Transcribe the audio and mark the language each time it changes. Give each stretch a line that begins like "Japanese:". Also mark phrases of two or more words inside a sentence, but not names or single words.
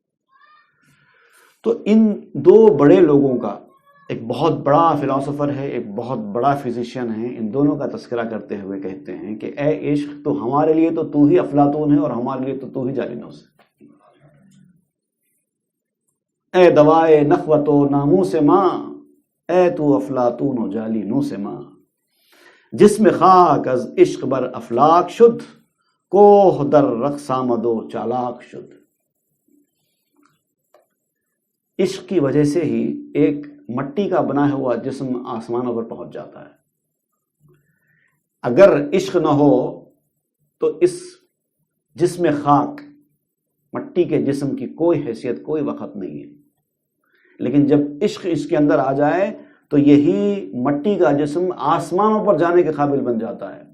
Urdu: تو ان دو بڑے لوگوں کا، ایک بہت بڑا فلاسفر ہے، ایک بہت بڑا فزیشین ہے، ان دونوں کا تذکرہ کرتے ہوئے کہتے ہیں کہ اے عشق، تو ہمارے لیے تو ہی افلاطون ہے اور ہمارے لیے تو ہی جالینوس ہے.
Persian: اے دوائے نخوت و ناموس ماں، اے تو افلاطون و جالینوس ماں. جسم خاک از عشق بر افلاک شد، کوہ در رقص آمد و چالاک شد.
Urdu: عشق کی وجہ سے ہی ایک مٹی کا بنا ہوا جسم آسمانوں پر پہنچ جاتا ہے. اگر عشق نہ ہو تو اس
Persian: جسم خاک،
Urdu: مٹی کے جسم کی کوئی حیثیت، کوئی وقت نہیں ہے. لیکن جب عشق اس کے اندر آ جائے تو یہی مٹی کا جسم آسمانوں پر جانے کے قابل بن جاتا ہے.